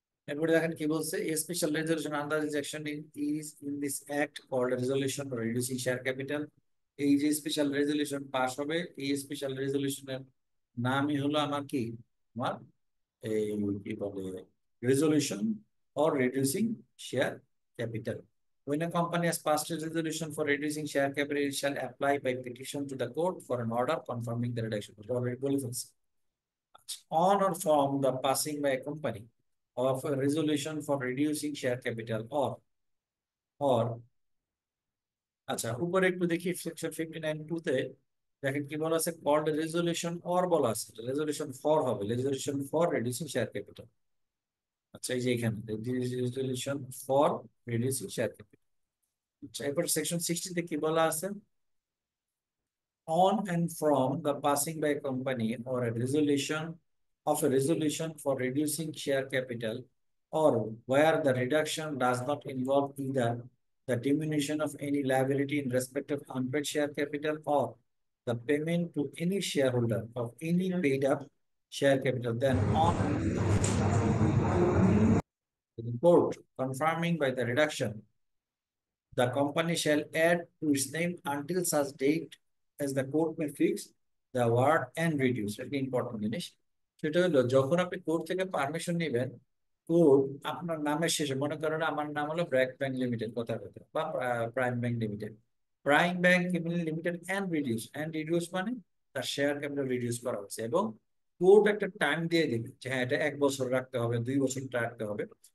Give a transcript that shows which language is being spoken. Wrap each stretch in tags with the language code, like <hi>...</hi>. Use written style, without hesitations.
<bn>এরপরে দেখেন কি বলছে,</bn> <en>A special resolution under this action is in this act called resolution for reducing share capital.</en> <bn>এই যে স্পেশাল রেজলিউশন পাস হবে, এই স্পেশাল রেজলিউশনের নামই হলো আমার কি, আমার এই কি বলে resolution for reducing share capital.</bn> <en>When a company has passed a resolution for reducing share capital, it shall apply by petition to the court for an order confirming the reduction.</en> <bn>Already বলে ফেলছি।</bn> <en>On or from the passing by a company of a resolution for reducing share capital or</en> <bn>আচ্ছা উপরে একটু দেখি section 59(2) তে দেখেন কি বলা আছে, কল্ড রেজলিউশন অর বলা আছে, রেজলিউশন ফর হবে, resolution for reducing share capital. আচ্ছা এই যে এখানে resolution for reducing share capital. আচ্ছা এরপর সেকশন 60 তে কি বলা আছে,</bn> <en>on and from the passing by company or a resolution for reducing share capital, or where the reduction does not involve either the diminution of any liability in respect of unpaid share capital or the payment to any shareholder of any paid up share capital, then on the report confirming by the reduction, the company shall add to its name until such date as the court may fix the word and reduce.</en> <bn>এটা important জিনিস। সেটা হলো যখন আপনি court থেকে permission নেবেন, court আপনার নামের শেষে, মনে করেন আমার নাম হলো ব্র্যাক ব্যাংক লিমিটেড কথা কথা, বা prime bank limited, prime bank limited and reduce মানে তার শেয়ার ক্যাপিটাল রিডিউস করা হচ্ছে, এবং কোর্ট একটা টাইম দিয়ে দিবে যে হ্যাঁ এটা 1 বছর রাখতে হবে, 2 বছর রাখতে হবে।</bn>